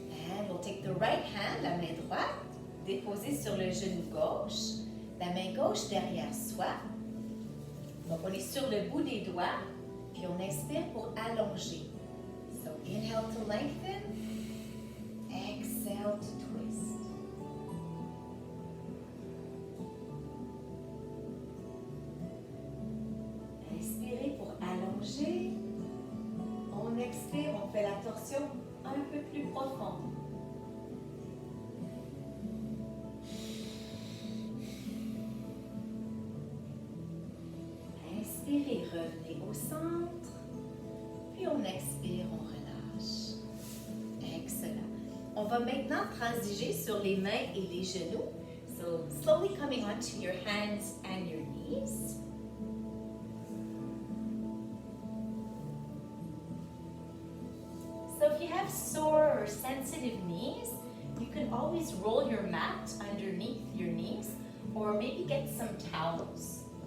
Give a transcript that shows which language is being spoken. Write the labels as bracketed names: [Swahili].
[English] And we'll take the right hand, [French] la main droite, déposer sur le genou gauche, la main gauche derrière soi. Donc on est sur le bout des doigts, puis on inspire pour allonger. [English] So inhale to lengthen, exhale to twist. [French] Inspirez pour allonger. On expire, on fait la torsion un peu plus profonde. Inspirez, revenez au centre. Puis on expire, on relâche. Excellent. On va maintenant transiger sur les mains et les genoux. [English] So slowly coming onto your hands and your knees. So if you have sore or sensitive knees, you can always roll your mat underneath your knees, or maybe get some towels.